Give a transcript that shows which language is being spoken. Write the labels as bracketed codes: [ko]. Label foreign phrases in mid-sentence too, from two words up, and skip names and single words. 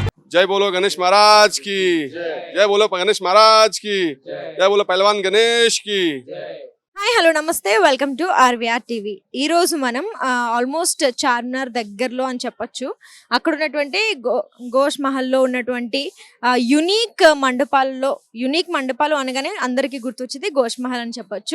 [hi] जय बोलो गणेश महाराज की, जय बोलो गणेश महाराज की, जय बोलो पहलवान गणेश की। [en] hi hello నమస్తే welcome to RVR TV. [te] ఈ రోజు మనం ఆల్మోస్ట్ చార్మినార్ దగ్గరలో అని చెప్పొచ్చు. అక్కడ ఉన్నటువంటి గోష్ మహల్లో ఉన్నటువంటి యునిక్ మండపాలు అనగానే అందరికీ గుర్తొచ్చేది గోష్ మహల్ అని చెప్పొచ్చు.